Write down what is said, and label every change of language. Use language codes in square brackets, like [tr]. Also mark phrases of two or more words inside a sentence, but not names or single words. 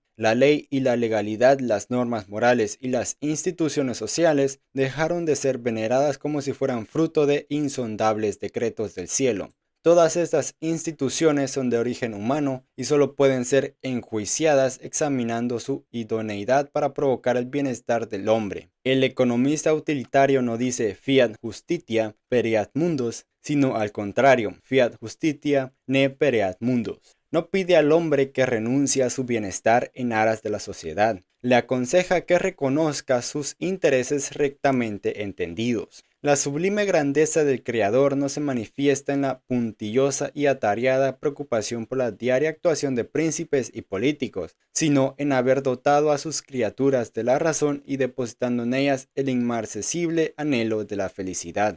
[es] La ley y la legalidad, las normas morales y las instituciones sociales dejaron de ser veneradas como si fueran fruto de insondables decretos del cielo. Todas estas instituciones son de origen humano y solo pueden ser enjuiciadas examinando su idoneidad para provocar el bienestar del hombre. El economista utilitario no dice [la] fiat justitia pereat mundus, [es] sino al contrario, [la] fiat justitia ne pereat mundus. [es] No pide al hombre que renuncie a su bienestar en aras de la sociedad. Le aconseja que reconozca sus intereses rectamente entendidos. La sublime grandeza del Creador no se manifiesta en la puntillosa y atareada preocupación por la diaria actuación de príncipes y políticos, sino en haber dotado a sus criaturas de la razón y depositando en ellas el inmarcesible anhelo de la felicidad.